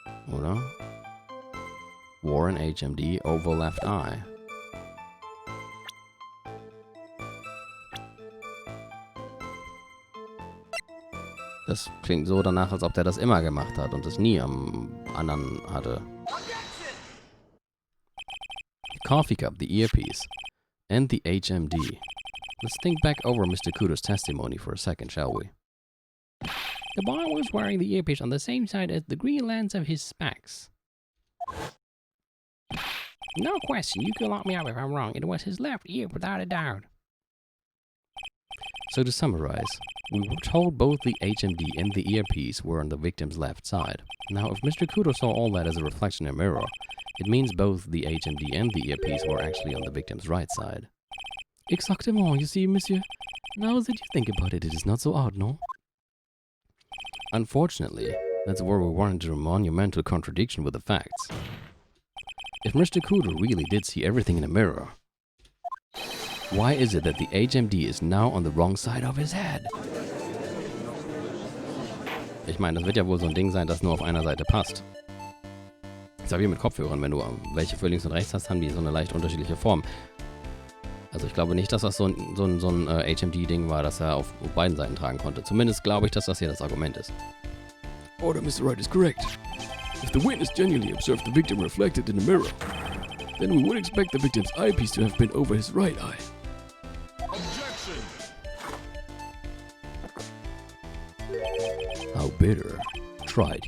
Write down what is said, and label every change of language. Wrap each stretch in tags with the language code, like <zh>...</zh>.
<de>Oder?</de> <en>Wore an HMD over left eye.</en> <de>Das klingt so danach, als ob der das immer gemacht hat und es nie am anderen hatte.</de> <en>The coffee cup, the earpiece, and the HMD. Let's think back over Mr. Cooter's testimony for a second, shall we? The boy was wearing the earpiece on the same side as the green lens of his specs. No question, you can lock me up if I'm wrong. It was his left ear, without a doubt. So to summarize, we were told both the HMD and the earpiece were on the victim's left side. Now, if Mr. Cooter saw all that as a reflection in a mirror, it means both the HMD and the earpiece were actually on the victim's right side. Exactement, you see, monsieur. Now that you think about it, it is not so odd, no? Unfortunately, that's where we run into a monumental contradiction with the facts. If Mr. Cooter really did see everything in a mirror, why is it that the HMD is now on the wrong side of his head?</en> <de>Ich meine, das wird ja wohl so ein Ding sein, das nur auf einer Seite passt. Das ist ja wie mit Kopfhörern, wenn du welche für links und rechts hast, haben die so eine leicht unterschiedliche Form. Also ich glaube nicht, dass das so ein HMD-Ding war, das er auf beiden Seiten tragen konnte. Zumindest glaube ich, dass das hier das Argument ist.</de> <en>Order, Mr. Wright is correct. If the witness genuinely observed the victim reflected in a mirror, then we would expect the victim's eyepiece to have been over his right eye. Objection! How bitter. Try it.</en>